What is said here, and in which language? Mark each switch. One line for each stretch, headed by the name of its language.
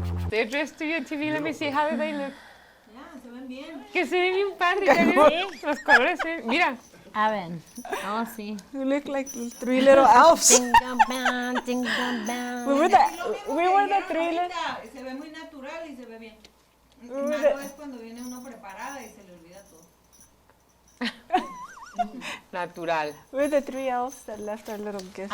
English: They're dressed to your TV. Let me see. How do they look?
Spanish: Ya, se ven bien. Que se ven bien padre. ¿Ya vieron? Los colores. Mira. A ver.
English: Oh,
Spanish: sí.
English: You look like 3 little elves. Jingle bell, jingle bell. We were the 3 little...
Spanish: Se ve muy natural y se ve bien. Malo es cuando viene uno preparada y se le olvida todo. Natural.
English: We're the 3 elves that left our little gifts.